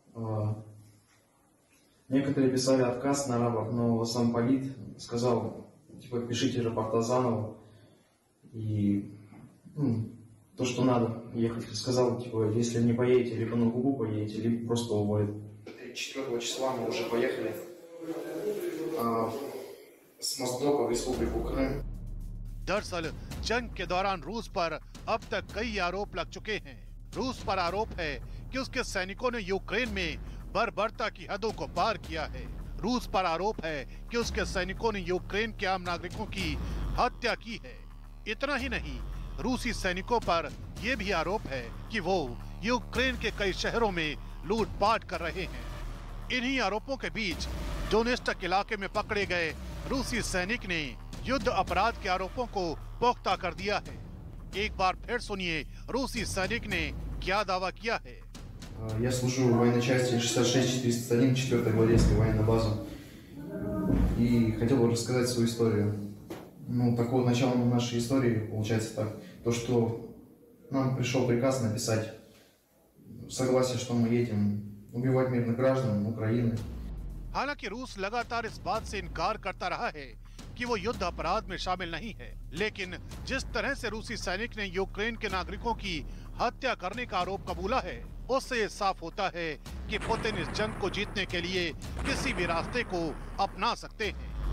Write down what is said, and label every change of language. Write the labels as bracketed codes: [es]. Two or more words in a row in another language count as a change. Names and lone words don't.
[ru] Некоторые писали отказ на рапорт, но сам полит сказал, типа, пишите рапорта заново. И то, что надо ехать. Сказал, типа, если не поедете, либо на Кубу поедете, либо просто уволят. 4 числа мы уже поехали с Моздока в Республику Крым. [hi] दरअसल जंग के दौरान रूस पर अब तक कई आरोप लग चुके हैं। रूस पर आरोप है कि उसके सैनिकों ने यूक्रेन में बर्बरता की हदों को पार किया है। रूस पर आरोप है कि उसके सैनिकों ने यूक्रेन के आम नागरिकों की हत्या की है। इतना ही नहीं, रूसी सैनिकों पर यह भी आरोप है कि वो यूक्रेन के कई शहरों में लूटपाट कर रहे हैं। इन्हीं आरोपों के बीच डोनेस्टक इलाके में पकड़े गए रूसी सैनिक ने युद्ध अपराध के आरोपों को पुख्ता कर दिया है। एक बार फिर सुनिए रूसी सैनिक ने क्या दावा किया है। [ru] Я служу в военной части 66-401, 4-я гвардейская военная база. И хотел бы рассказать свою историю. Ну, такого начала нашей истории получается так. То, что нам пришел приказ написать согласие, что мы едем убивать мирных граждан Украины. [hi] हालांकि रूस लगातार इस बात से इनकार करता रहा है कि वो युद्ध अपराध में शामिल नहीं है, लेकिन जिस तरह से रूसी सैनिक ने यूक्रेन के नागरिकों की हत्या करने का आरोप कबूला है, उससे ये साफ होता है कि पुतिन इस जंग को जीतने के लिए किसी भी रास्ते को अपना सकते हैं।